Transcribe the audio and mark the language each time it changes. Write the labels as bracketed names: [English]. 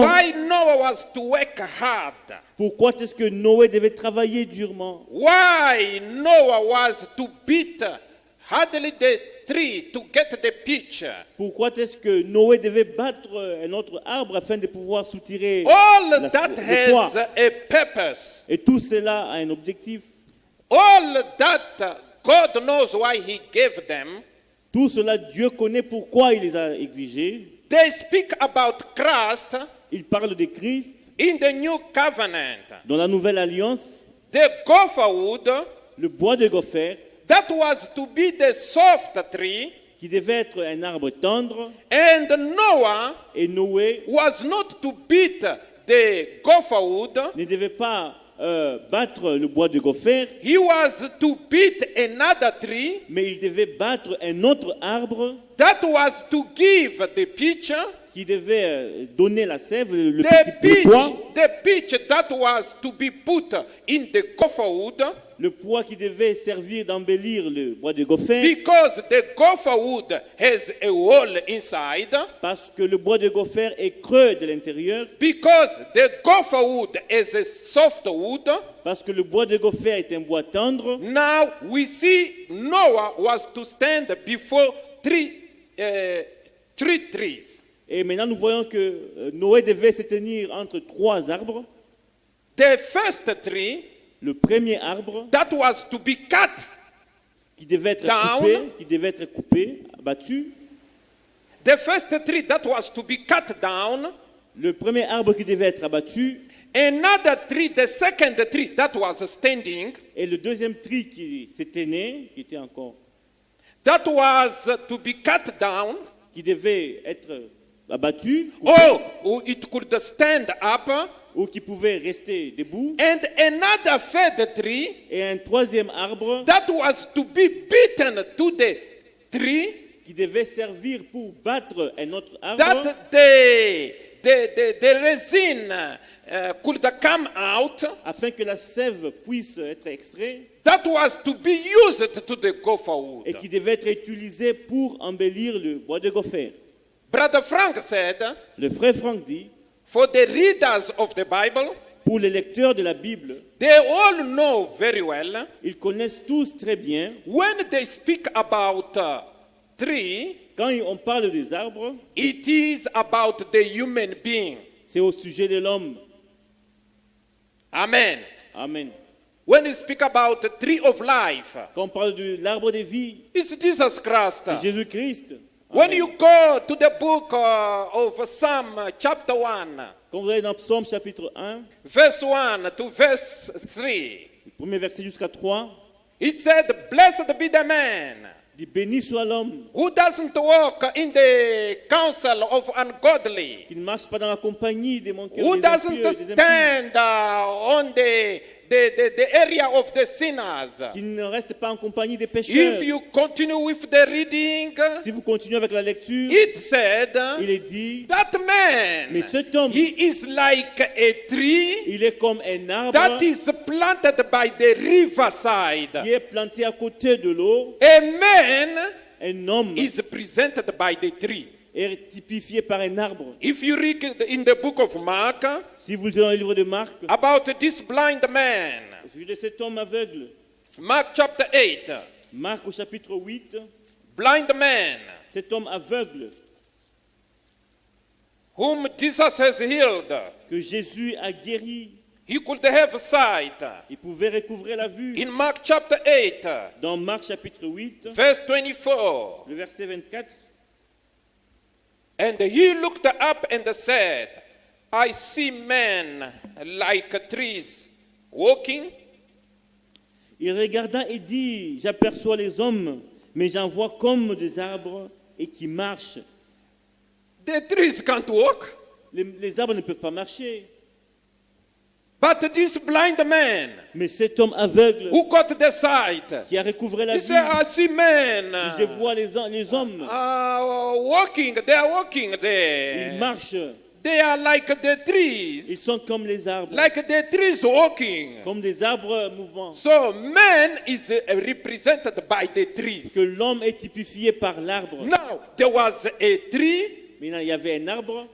[English] Why Noah was to work hard? [French] Pourquoi est-ce que Noé devait travailler durement? [English] Why Noah was to beat hardly the tree to get the pitch? [French] Pourquoi est-ce que Noé devait battre un autre arbre afin de pouvoir soutirer [English] All that [French] le poids? [English] has a purpose. [French] Et tout cela a un objectif. [English] All that God knows why He gave them. [French] Tout cela, Dieu connaît pourquoi il les a exigés. [English] They speak about Christ [French] Il parle de Christ [English] in the new covenant. [French] dans la nouvelle alliance. [English] The gopher wood [French] Le bois de gopher, [English] that was to be the soft tree, [French] qui devait être un arbre tendre, [English] and Noah [French] et Noé [English] was not to beat the gopher wood. [French] ne devait pas battre le bois de gopher, [English] He was to beat another tree [French] mais il devait battre un autre arbre [English] that was to give the pitch, [French] qui devait donner la sève, le poids, [English] the pitch that was to be put in the gopher wood, [French] le poids qui devait servir d'embellir le bois de gopher, [English] because the gopher wood has a hole inside, [French] parce que le bois de gopher est creux de l'intérieur, [English] because the gopher wood is a soft wood. [French] parce que le bois de gopher est un bois tendre. [English] Now we see Noah was to stand before three trees. [French] Et maintenant nous voyons que Noé devait se tenir entre trois arbres. [English] The first tree [French] Le premier arbre [English] that was to be cut, [French] qui devait être coupé, abattu. [English] the first tree that was to be cut down, [French] Le premier arbre qui devait être abattu [English] another tree, the second tree that was standing, [French] et le deuxième tri qui s'était né, qui était encore, [English] that was to be cut down, [French] qui devait être abattu [English] or it could stand up, [French] ou qui pouvait rester debout, [English] and another third tree [French] et un troisième arbre [English] that was to be beaten to the tree, [French] qui devait servir pour battre un autre arbre, [English] that the resin could come out, [French] afin que la sève puisse être extraite [English] that was to be used to the gopher wood. [French] et qui devait être utilisée pour embellir le bois de gopher. [English] Brother Frank said, [French] Le frère Franck dit, [English] for the readers of the Bible, [French] pour les lecteurs de la Bible, [English] they all know very well [French] ils connaissent tous très bien, [English] when they speak about tree, [French] quand on parle des arbres, [English] it is about the human being. [French] c'est au sujet de l'homme. [English] Amen. [French] Amen. [English] When you speak about the tree of life, [French] Quand on parle de l'arbre de vie, [English] it's Jesus Christ. [French] c'est Jésus-Christ. [English] When [French] Amen. [English] you go to the book of Psalm chapter 1, [French] Quand vous allez dans Psaume chapitre 1, [English] verse 1 to verse 3, [French] le premier verset jusqu'à 3, [English] it said, blessed be the man [French] dit béni soit l'homme [English] who doesn't walk in the counsel of ungodly, [French] qui ne marche pas dans la compagnie des manqueurs, [English] who [French] des [English] doesn't [French] impieux, des impies, [English] stand on the area of the sinners. [French] qui ne reste pas en compagnie des pécheurs. [English] If you continue with the reading, [French] Si vous continuez avec la lecture, [English] it said, [French] il est dit, [English] that man, [French] mais cet homme, [English] he is like a tree [French] il est comme un arbre [English] that is planted by the riverside. [French] qui est planté à côté de l'eau. [English] A man [French] Un homme [English] is presented by the tree. [French] est typifié par un arbre. [English] If you read in the book of Mark [French] Si vous lisez dans le livre de Marc, [English] about this blind man, [French] au sujet de cet homme aveugle, [English] Mark chapter 8, [French] Marc au chapitre 8, [English] blind man [French] cet homme aveugle [English] whom Jesus has healed, [French] que Jésus a guéri, [English] he could have sight. [French] il pouvait recouvrer la vue. [English] In Mark chapter 8, [French] Dans Marc chapitre 8, [English] verse 24, [French] le verset 24, [English] and he looked up and said, I see men like trees walking. [French] il regarda et dit, j'aperçois les hommes, mais j'en vois comme des arbres et qui marchent. [English] The trees can't walk, [French] Les arbres ne peuvent pas marcher. [English] but this blind man [French] Mais cet homme aveugle [English] who got the sight, [French] qui a recouvré la [English] he [French] vue, [English] said, I see men [French] dit, je vois les hommes, [English] walking, they are walking [French] ils [English] there. [French] marchent. [English] They are like the [French] Ils [English] trees, [French] sont comme les arbres, [English] like the trees walking. [French] comme des arbres mouvants. [English] So man is represented by the trees. [French] Que l'homme est typifié par l'arbre. [English] Now there was a tree [French] Maintenant, il y avait un arbre